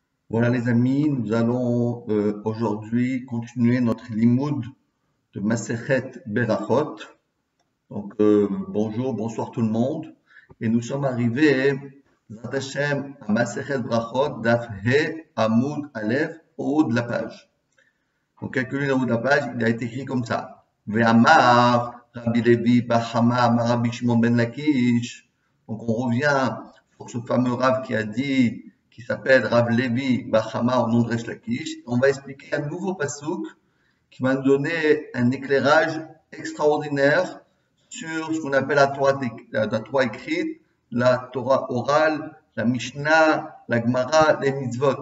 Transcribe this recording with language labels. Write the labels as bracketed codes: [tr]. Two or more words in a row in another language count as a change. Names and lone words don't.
[fr] Voilà les amis, nous allons aujourd'hui continuer notre limoud de Masechet Berachot. Donc bonjour, bonsoir tout le monde. Et nous sommes arrivés, [he] בעזרת השם, [fr] à Masechet Berachot, [he] דף ה' עמוד א, [fr] au haut de la page. Donc quelques lignes au haut de la page, il a été écrit comme ça. [he] ואמר רבי לוי בר חמא אמר רבי שמעון בן לקיש. [fr] Donc on revient sur ce fameux Rav qui s'appelle Rav Levi Bachama au nom de Resh Lakish. On va expliquer un nouveau pasouk qui va nous donner un éclairage extraordinaire sur ce qu'on appelle la Torah écrite, la Torah orale, la Mishnah, la Gemara, les mitzvot.